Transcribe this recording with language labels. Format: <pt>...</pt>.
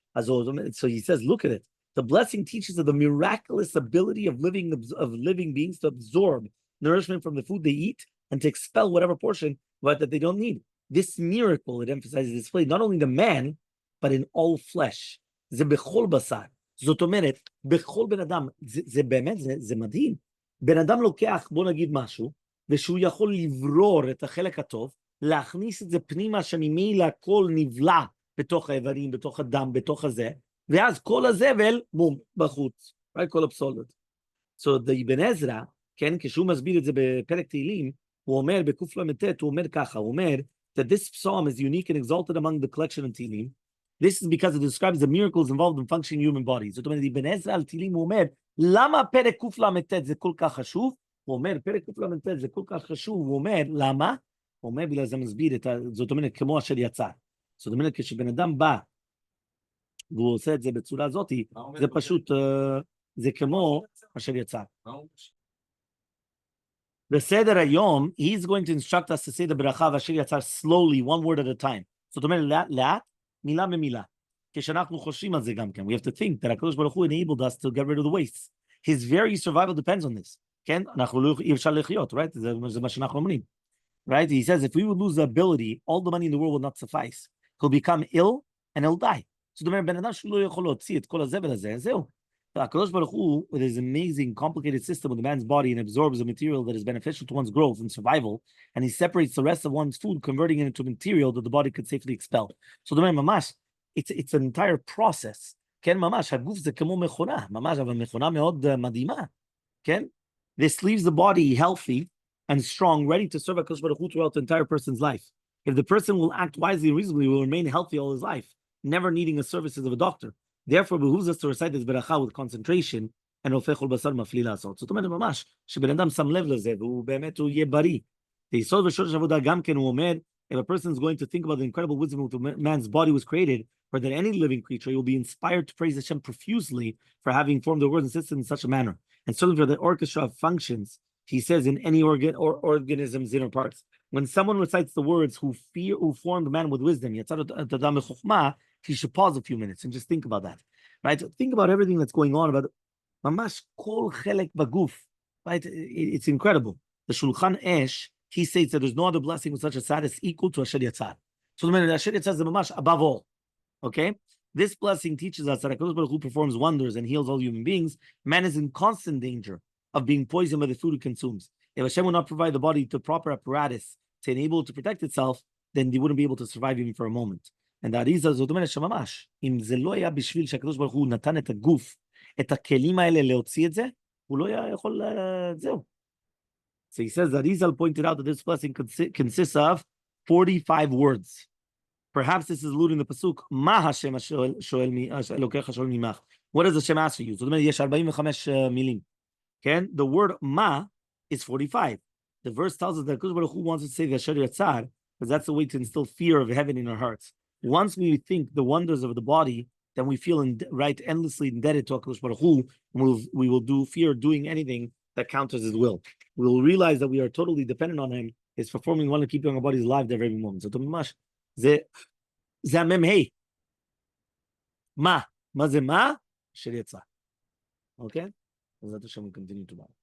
<en>So he says, look at it. The blessing teaches of the miraculous ability of living beings to absorb nourishment from the food they eat and to expel whatever portion but that they don't need. This miracle, it emphasizes display not only the man, but in all flesh.</en> <he>זה בכל בשר. זאת אומרת, בכל בן אדם, זה באמת, זה מדהים. בן אדם לוקח, בוא נגיד משהו, ושהוא יכול לברור את החלק הטוב, להכניס את זה פנימה שממילא הכל נבלע בתוך האיברים, בתוך הדם, בתוך הזה, ואז כל הזבל, בום, בחוץ. כל הפסולת. So the אבן עזרא, כן, כשהוא מסביר את זה בפרק תהילים, הוא אומר בקוף למ"ט, הוא אומר ככה, הוא אומר,</he> <en>that this psalm is unique and exalted among the collection of תהילים. This is because it describes the miracles involved in functioning human bodies.</en> <he>זאת אומרת, אבן עזרא על תהילים הוא אומר, למה פרק קוף למ"ט זה כל כך חשוב? הוא אומר, פרק קוף למ"ט זה כל כך חשוב, הוא אומר, למה? הוא אומר, בגלל זה מסביר את זאת אומרת, כמו אשר יצא. זאת אומרת, כשבן אדם בא, והוא עושה את זה בצורה הזאת, זה פשוט, זה כמו אשר יצא. בסדר היום,</he> <en>he's going to instruct us to say the ברכה ואשר יצא slowly, one word at a time.</en> <he>זאת אומרת, לאט, מילה במילה. כשאנחנו חושבים על זה גם כן,</he> <en>we have to think that הקדוש ברוך הוא enabled us to get rid of the wastes. His very survival depends on this.</en> <he>כן? אנחנו לא אי אפשר לחיות, right? זה מה שאנחנו אומרים. Right?</he> <en>He says, if we would lose the ability, all the money in the world will not suffice. He'll become ill and he'll die.</en> <he>זאת אומרת, בן אדם שלא יכול להוציא את כל הזבל הזה, זהו.</he> <en>הקדוש ברוך הוא, with his amazing, complicated system with the man's body and absorbs a material that is beneficial to one's growth and survival, and he separates the rest of one's food, converting it into material that the body could safely expel. So</en> <he>זאת אומרת, ממש,</he> <en>it's an entire process.</en> <he>כן, ממש, הגוף זה כמו מכונה, ממש, אבל מכונה מאוד מדהימה. כן?</he> <en>This leaves the body healthy and strong, ready to serve HaKadosh Baruch Hu throughout the entire person's life. If the person will act wisely and reasonably, he will remain healthy all his life, never needing the services of a doctor. Therefore, behooves us to recite this ברכה with concentration, and הופך כל בשר מפליא לעשות.</en> <he>זאת אומרת, ממש, שבן אדם שם לב לזה, והוא באמת, הוא יהיה בריא. היסוד ושורש עבודה גם כן, הוא אומר,</he> <en>if a person is going to think about the incredible wisdom with which man's body was created, or that any living creature, he will be inspired to praise Hashem profusely for having formed the world and system in such a manner. And certainly for the orchestra of functions, he says, in any organ or organism's inner parts. When someone recites the words, who formed man with wisdom, he should pause a few minutes and just think about that. Right? Think about everything that's going on, about mamash kol chelek baguf. Right? It's incredible. The Shulchan Esh, he states that there's no other blessing with such a status equal to Asher Yatzar. So the minute Asher Yatzar is the mamash above all. Okay? This blessing teaches us that HaKadosh Baruch Hu performs wonders and heals all human beings. Man is in constant danger of being poisoned by the food it consumes. If Hashem will not provide the body the proper apparatus to enable it to protect itself, then they wouldn't be able to survive even for a moment. And the Arizal</en> <he>זאת אומרת שממש, אם זה לא היה בשביל שהקדוש ברוך הוא נתן את הגוף, את הכלים האלה להוציא את זה, הוא לא היה יכול, זהו.</he> <en>So he says that Arizal pointed out that this blessing consists of 45 words. Perhaps this is alluding to the pasuk,</en> <he>מה השם אלוקיך שואל ממך?</he> <en>What does Hashem ask for you?</en> <he>זאת אומרת, יש 45 מילים.</he> <en>Okay? The word ma is 45. The verse tells us that HaKadosh Baruch Hu wants to say the Asher Yatzar, because that's the way to instill fear of heaven in our hearts. Once we think the wonders of the body, then we feel endlessly indebted to HaKadosh Baruch Hu, and we will do fear doing anything that counters his will. We will realize that we are totally dependent on him. He's performing one to keep our bodies alive every moment.</en> <he>So, Tomash, זה המ"ה. מה? מה זה מה? Asher Yatzar. Okay? אז זה השם will continue tomorrow.</he>